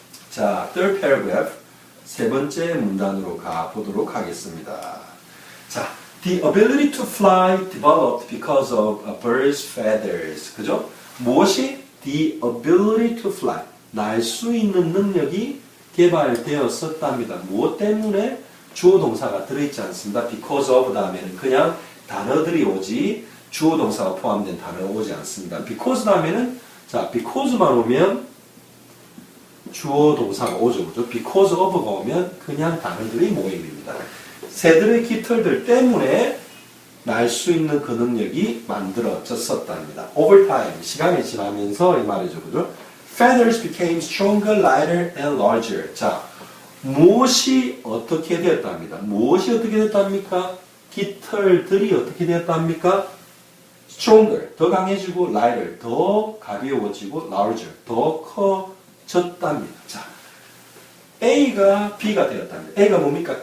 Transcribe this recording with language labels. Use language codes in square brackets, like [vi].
[ko] 자, [en] third paragraph [ko] 세 번째 문단으로 가보도록 하겠습니다. 자, [en] the ability to fly developed because of a bird's feathers. [ko] 그죠? 무엇이? [en] the ability to fly. [ko] 날 수 있는 능력이 개발되었었답니다. 무엇 때문에? 주어 동사가 들어있지 않습니다. because of 다음에는 그냥 단어들이 오지 주어 동사가 포함된 단어가 오지 않습니다. because 다음에는 자 because만 오면 주어 동사가 오죠. 그죠? because of가 오면 그냥 단어들의 모임입니다. 새들의 깃털들 때문에 날 수 있는 그 능력이 만들어졌었답니다. [en] Over time, [ko] 시간이 지나면서 이 말이죠. 그죠? [en] Feathers became stronger, lighter, and larger. [ko] 자, 무엇이 어떻게 되었답니다. 무엇이 어떻게 됐답니까? 깃털들이 어떻게 되었답니까? Stronger, 더 강해지고, lighter, 더 가벼워지고, larger, 더 커졌답니다. 자, A가 B가 되었답니다. A가 뭡니까?